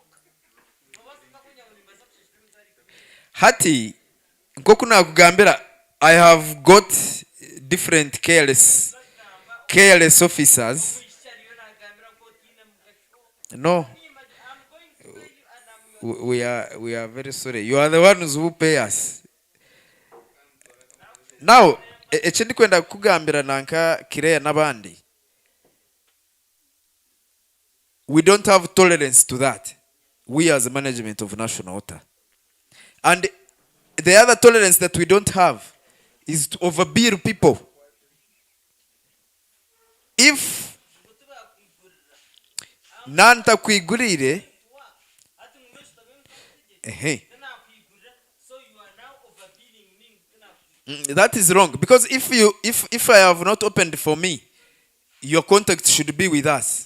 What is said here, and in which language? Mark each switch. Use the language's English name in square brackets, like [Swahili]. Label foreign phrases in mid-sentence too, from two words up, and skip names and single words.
[Nyankole] hati nko kunakugambira [English] I have got different careless officers. No, we are very sorry. You are the ones who pay us. Now, [Nyankole] ekindi kwenda kugambira nanka Kireya n'abandi. [English] We don't have tolerance to that. We as the management of National Water. And the other tolerance that we don't have is to overbill people. If [Nyankole] nanta kuigurire, [English] that is wrong, because if I have not opened for me, your contact should be with us.